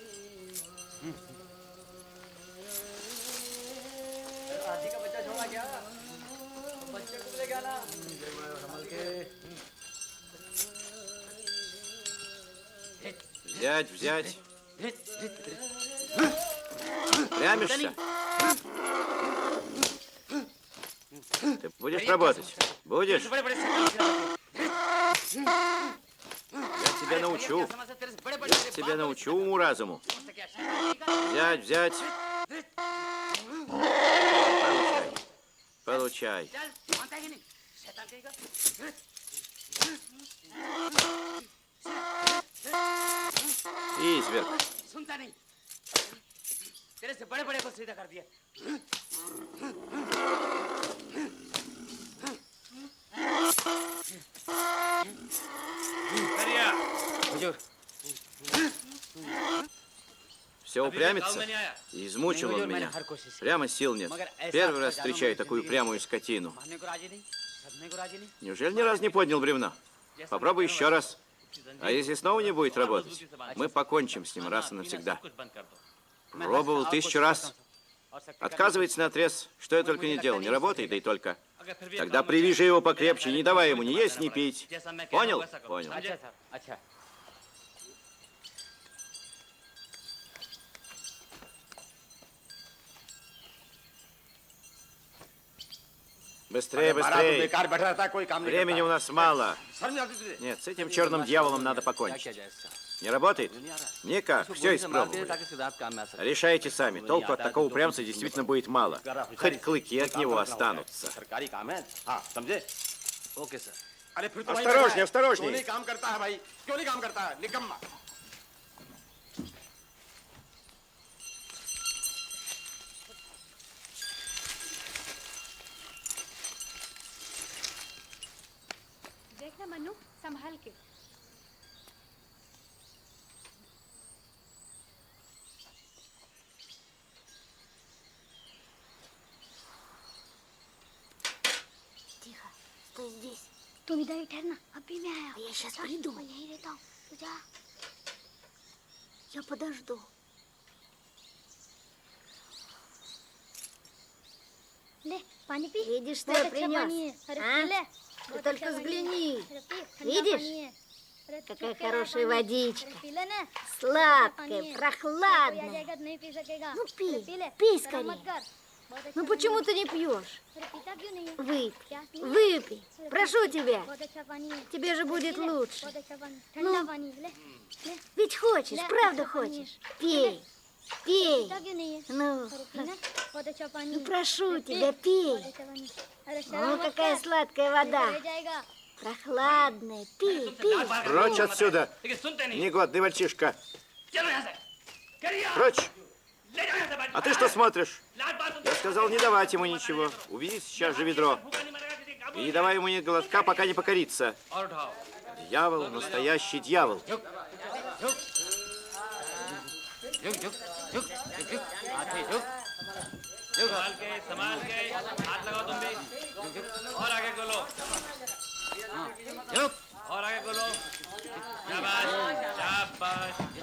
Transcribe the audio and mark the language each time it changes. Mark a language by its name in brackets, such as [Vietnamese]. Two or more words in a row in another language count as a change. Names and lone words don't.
[Hindi] हाथी का बच्चा छोड़ा क्या? बच्चे को ले गया ना? संभल के [Russian] Взять, взять. Прямишься? Ты будешь работать? Будешь? Я тебя научу. Я тебя научу уму-разуму. Взять, взять. Получай. Получай. Изверг. [Hindi] सुनता नहीं, तेरे से बड़े-बड़े को सीधा कर दिया। हुजूर [Russian] Все упрямится и измучил он меня. Прямо сил нет. Первый раз встречаю такую упрямую скотину. Неужели ни разу не поднял бревна? Попробуй еще раз. А если снова не будет работать, мы покончим с ним раз и навсегда. Пробовал 1000 раз. Отказывается наотрез, что я только не делал. Не работает, да и только. Тогда привяжи его покрепче, не давай ему ни есть, ни пить. Понял? Понял. [Hindi] अच्छा सर, अच्छा। [Russian] Быстрее, быстрее. [Hindi] बेकार बैठा रहता है कोई काम नहीं [Russian] Времени у нас мало. [Hindi] शर्म नहीं आती तुझे [Russian] Нет, с этим черным дьяволом надо покончить. Не работает? Никак, все испробовали. Решайте сами. Толку от такого упрямца действительно будет мало. Хоть клыки от него останутся. [Hindi] सरकारी काम है हाँ समझे ओके सर। अरे फिर तो [Russian] Осторожнее, осторожнее. [Hindi] क्यों नहीं काम करता है भाई क्यों नहीं काम करता है निकम्मा देखना मन्नू, संभाल के। [Russian] Тихо, стой здесь. [Hindi] तुम इधर ही ठहरना, अभी मैं आया। [Russian] Я сейчас приду. [Hindi] मैं यहीं रहता हूँ. तू जा. [Russian] Я подожду. [Hindi] ले पानी पी [Russian] Видишь, что [Hindi] बहुत [Russian] я [Hindi] अच्छा पानी [Russian] принес? [Hindi] है अरे [Russian] А? [Hindi] पी ले [Russian] Ты [Hindi] बहुत [Russian] только [Hindi] अच्छा पानी है। [Russian] взгляни. [Hindi] अरे पी, ठंडा [Russian] Видишь? [Hindi] पानी है। अरे [Russian] Какая [Hindi] ठंडा [Russian] хорошая [Hindi] पानी है। [Russian] водичка. [Hindi] अरे पी ले ना [Russian] Сладкая, [Hindi] कोई आ [Russian] прохладная. [Hindi] जाएगा तो नहीं पी सकेगा Ну, पी, अरे पी ले [Russian] пей [Hindi] शर्म [Russian] скорее. [Hindi] मत कर बहुत अच्छा [Russian] Ну [Hindi] पानी [Russian] почему [Hindi] है। [Russian] ты не пьешь? [Hindi] अरे पीता क्यों नहीं है [Russian] Выпей, [Hindi] क्या नहीं है? [Russian] выпей. [Hindi] अरे [Russian] Прошу [Hindi] पी, [Russian] тебя. [Hindi] बहुत अच्छा पानी है [Russian] Тебе же будет [Hindi] पी ले, [Russian] лучше. [Hindi] बहुत अच्छा पानी ठंडा पानी ले ले [Russian] Ведь хочешь, Да, правда это конечно. хочешь? Пей, пей. [Hindi] पीता क्यों नहीं है [Russian] Ну, [Hindi] अरे पी ना बहुत अच्छा पानी [Russian] ну [Hindi] है [Russian] прошу [Hindi] अरे पी, [Russian] тебя, пей. [Hindi] बहुत अच्छा पानी अरे शर्म [Russian] О, [Hindi] मत [Russian] какая [Hindi] कर, [Russian] сладкая [Hindi] नहीं तो [Russian] вода. [Hindi] रह जाएगा [Russian] Прохладная. Пей, пей. Прочь отсюда, [Hindi] लेकिन सुनते नहीं [Russian] негодный мальчишка. [Hindi] चलो यहाँ से करिए [Russian] Прочь. [Hindi] ले जाओ यहाँ से [Russian] А ты что смотришь? लाड बात Я сказал не давать ему ничего. Увези сейчас же ведро. [Hindi] भूखा नहीं मरेगा किसी काबू [Russian] И не давай ему ни глотка, пока не покорится. [Hindi] और उठाओ [Russian] Дьявол, настоящий дьявол. [Hindi] संभाल के हाथ लगाओ तुम भी और आगे खोलो और आगे खोलो शाबाश शाबाश